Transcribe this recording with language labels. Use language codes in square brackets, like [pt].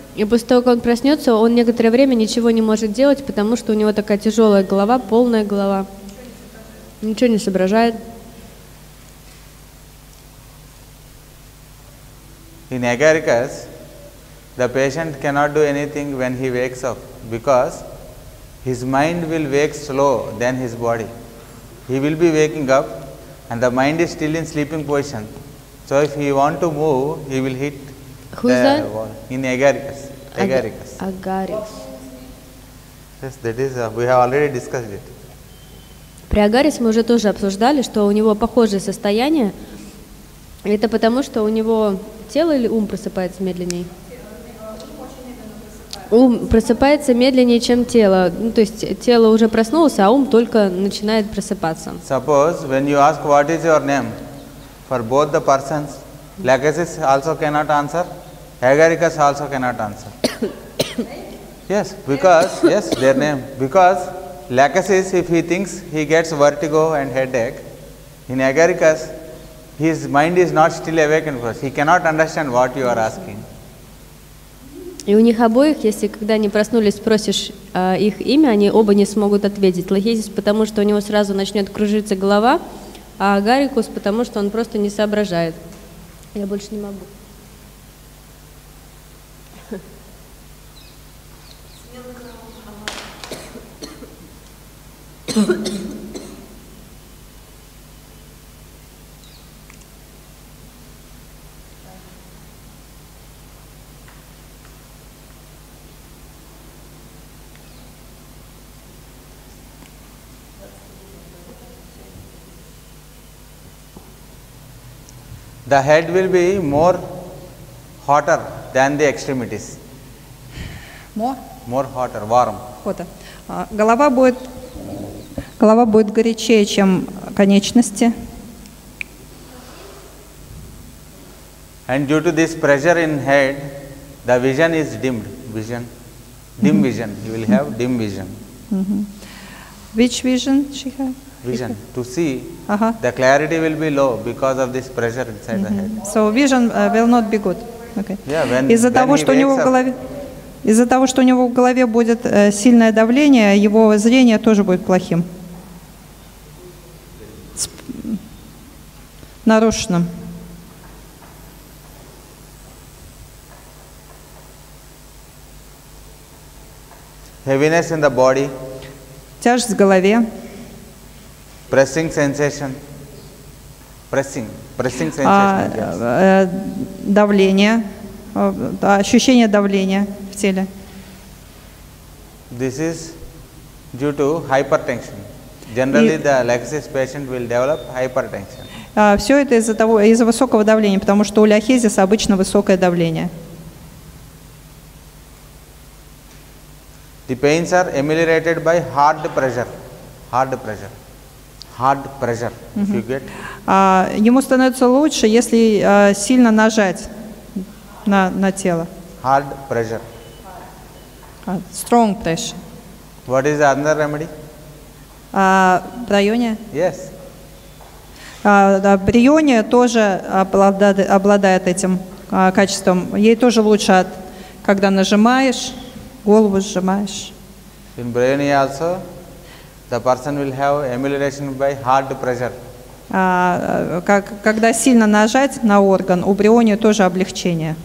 [ru] И после того, как он проснется, он некоторое время ничего не может делать, потому что у него такая тяжелая голова, полная голова. Ничего не соображает. [en] In agaricus, the patient cannot do anything when he wakes up because his mind will wake slow than his body. He will be waking up and the mind is still in sleeping position. So if he want to move, he will hit Who's that? wall. In agaricus. Agaricus. [ru] Агарис. [en] Yes, that is, we have already discussed it. [ru] При агарисе мы уже тоже обсуждали, что у него похожее состояние. Это потому, что у него тело или ум просыпается медленнее? Ум просыпается медленнее, чем тело. То есть тело уже проснулось, а ум только начинает просыпаться. [en] Suppose when you ask what is your name, for both the persons, Lachesis also cannot answer, agaricus also cannot answer. Yes, because, yes, their name. Because Lachesis, if he thinks he gets vertigo and headache, in agaricus, his mind is not still awakened first. He cannot understand what you are asking. [ru] И у них обоих, если когда они проснулись, спросишь их имя, они оба не смогут ответить. Лахесис, потому что у него сразу начнет кружиться голова, а агарикус, потому что он просто не соображает. Я больше не могу. [en] The head will be more hotter than the extremities. More hotter, warm. [ru] Голова будет горячее, чем конечности. [en] And due to this pressure in head, the vision is dimmed. Dim vision. You will have dim vision. Which vision she have? Vision. To see, the clarity will be low because of this pressure inside the head. So vision will not be good. Okay. Yeah, [ru] Из-за того, что у него в голове будет сильное давление, его зрение тоже будет плохим, нарушенным. [en] Heaviness in the body. [ru] Тяжесть в голове. [en] Pressing sensation. Pressing sensation. [ru] Давление, ощущение давления в теле. [en] This is due to hypertension. Generally, the lachesis patient will develop hypertension. [ru] Все это из-за высокого давления, потому что у ляхезиса обычно высокое давление. [en] The pains are ameliorated by hard pressure. Hard pressure. Hard pressure. If you get. [ru] Ему становится лучше, если сильно нажать на тело. [en] Hard pressure. Strong pressure. What is the other remedy? [ru] Брайония? [en] Yes. [ru] Брайония тоже обладает этим качеством. Ей тоже лучше, когда нажимаешь, голову сжимаешь. [en] In bryonia also, the person will have amelioration by hard pressure. [ru] Когда сильно нажать на орган, у брионии тоже облегчение.